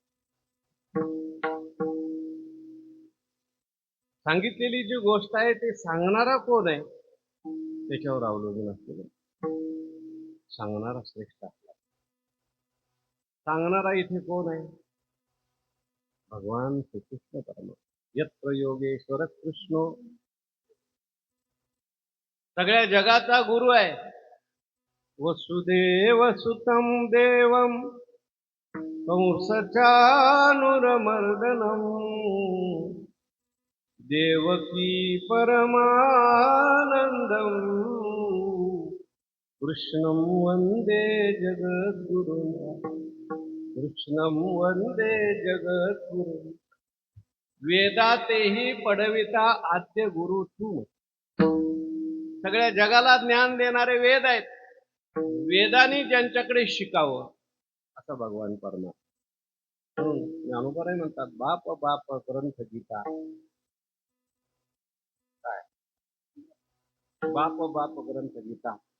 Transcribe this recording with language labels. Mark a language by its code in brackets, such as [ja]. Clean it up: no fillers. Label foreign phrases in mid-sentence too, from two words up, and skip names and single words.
[mr] सांगितलेली जी गोष्ट आहे ते सांगणारा कोण आहे त्याच्यावर अवलंबून असते. सांगणारा श्रेष्ठ असला. सांगणारा इथे कोण आहे? भगवान श्रीकृष्ण परमात्मा. [sa] यत्र योगेश्वर कृष्ण, [mr] सगळ्या जगाचा गुरु आहे. [sa] वसुदेव सुतम देवम कंसचानुरमर्दनम देवकी परमानंदम कृष्णं वंदे जगद्गुरुं. कृष्णं वंदे जगद्गुरुं. [mr] वेदातेही पडविता आद्य गुरु तू. सगळ्या जगाला ज्ञान देणारे वेद आहेत. वेदांनी ज्यांच्याकडे शिकावं असं भगवान परमात्मा. म्हणून ज्ञानोबराय म्हणतात बाप बाप ग्रंथ गीता. काय बाप बाप ग्रंथ गीता.